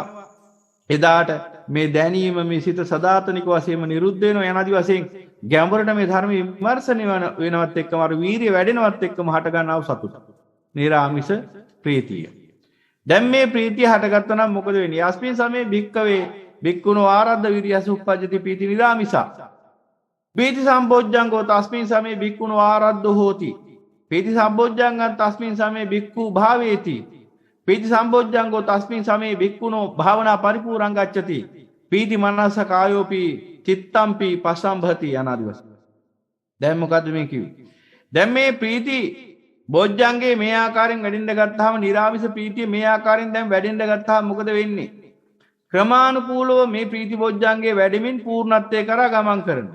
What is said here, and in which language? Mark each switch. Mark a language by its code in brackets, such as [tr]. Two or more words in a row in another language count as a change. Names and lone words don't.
[si] එදාට මේ දැනීම මේ සිත සදාතනික වශයෙන්ම නිරුද්ධ වෙනවා. යනාදි වශයෙන් ගැඹුරට මේ ධර්ම විමර්ශනය වෙනවත් එක්කම අර වීර්ය වැඩෙනවත් එක්කම හට ගන්නව සතුට. නිරාමිස ප්‍රීතිය. දැන් මේ ප්‍රීතිය හටගත්තා නම් මොකද වෙන්නේ? [pi] යස්මින් සමේ භික්කවේ භික්ඛුනෝ ආරද්ධ විරියස උප්පජ්ජති පීති නිරාමිසා. පීති සම්බොජ්ජංගෝ තස්මින් සමේ භික්ඛුනෝ ආරද්ධෝ හෝති. පීති සම්බොජ්ජංගං තස්මින් සමේ භික්ඛු භාවේති. පීති සම්බොජ්ජංගෝ තස්මින් සමේ භික්ඛුනෝ භාවනා පරිපූර්ණං ගච්ඡති. පීති මනස කායෝපි චිත්තම්පි පසම්භති අනාදිවස. [si] දැන් මොකද්ද මේ කිව්වේ? දැන් මේ ප්‍රීති බොජ්ජංගේ මේ ආකාරයෙන් වැඩෙන්න ගත්තාම නිරාමිස ප්‍රීතිය මේ ආකාරයෙන් දැන් වැඩෙන්න ගත්තාම මොකද වෙන්නේ? ක්‍රමානුකූලව මේ ප්‍රීති බොජ්ජංගේ වැඩෙමින් පූර්ණත්වයට කරා ගමන් කරනවා.